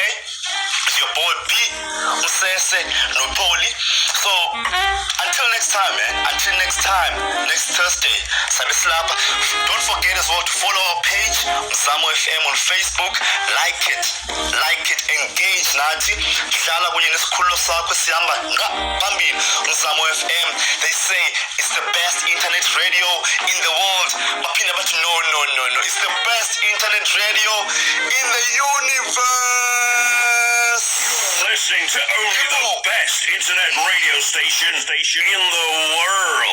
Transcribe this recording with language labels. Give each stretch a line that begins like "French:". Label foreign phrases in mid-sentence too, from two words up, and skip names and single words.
English: It's your boy B, Usese, Nopoli. So until next time, man. Until next time, next Thursday, Sabislapa. Don't forget as well to follow our page, Mzamo FM on Facebook. Like it, engage Nati.
Xhosa: Hlala kunye nesikhululo sakho sihamba phambili. Mzamo FM.
English: They say it's the best internet radio in the world.
Xhosa: Baphinda bathi no.
English: It's the best internet radio in the universe. Listening to only the best internet radio station in the world.